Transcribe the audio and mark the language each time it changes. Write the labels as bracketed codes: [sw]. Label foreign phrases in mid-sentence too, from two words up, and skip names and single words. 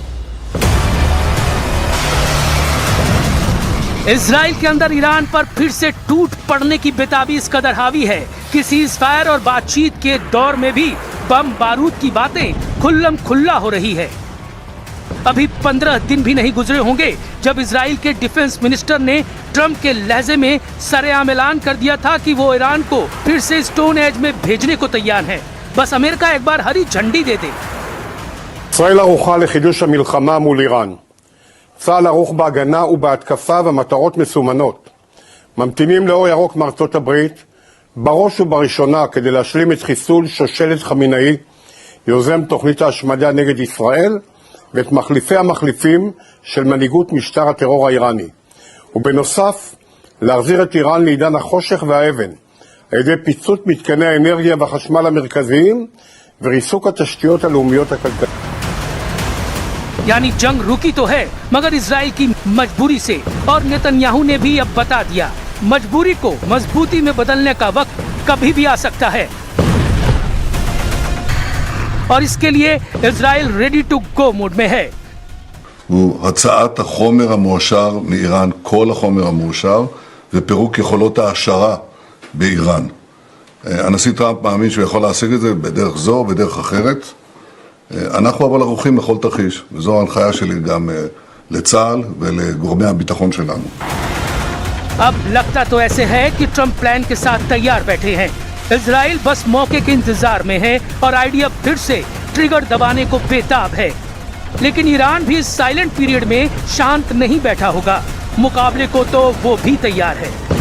[hi] इजराइल के अंदर ईरान पर फिर से टूट पड़ने की बेताबी इस कदर हावी है कि सीज़फायर और बातचीत के दौर में भी बम बारूद की बातें खुल्लम खुल्ला हो रही है। अभी 15 दिन भी नहीं गुजरे होंगे जब इजराइल के डिफेंस मिनिस्टर ने ट्रंप के लहजे में सरेआम ऐलान कर दिया था कि वो ईरान को फिर से [en] stone age [hi] में भेजने को तैयार है, बस अमेरिका एक बार हरी झंडी दे दे। [he] ישראל ערוכה לחידוש המלחמה מול איראן. צה"ל ערוך בהגנה ובהתקפה ומטרות מסומנות. ממתינים לאור ירוק מארצות הברית, בראש ובראשונה כדי להשלים את חיסול שושלת חמינאי, יוזם תוכנית ההשמדה נגד ישראל, ואת מחליפי המחליפים של מנהיגות משטר הטרור האיראני. ובנוסף, להחזיר את איראן לעידן החושך והאבן, על ידי פיצוץ מתקני האנרגיה והחשמל המרכזיים, וריסוק התשתיות הלאומיות הכלכליות. [hi] यानी जंग रुकी तो है मगर इजराइल की मजबूरी से, और नेतन्याहू ने भी अब बता दिया मजबूरी को मजबूती में बदलने का वक्त कभी भी आ सकता है, और इसके लिए इजराइल [en] ready to go mode [hi] में है। [he] הוא הצעת החומר המועשר מאיראן, כל החומר המועשר, ופירוק יכולות ההעשרה באיראן. הנשיא טראמפ מאמין שהוא יכול להשיג את זה בדרך זו או בדרך אחרת. אנחנו אבל ערוכים לכל תרחיש, וזו ההנחיה שלי גם לצה"ל ולגורמי הביטחון שלנו. [hi] अब लगता तो ऐसे है कि ट्रंप प्लान के साथ तैयार बैठे हैं। इजराइल बस मौके के इंतजार में है और आइडिया फिर से ट्रिगर दबाने को बेताब है। लेकिन ईरान भी इस [en] silent period [hi] में शांत नहीं बैठा होगा, मुकाबले को तो वो भी तैयार है।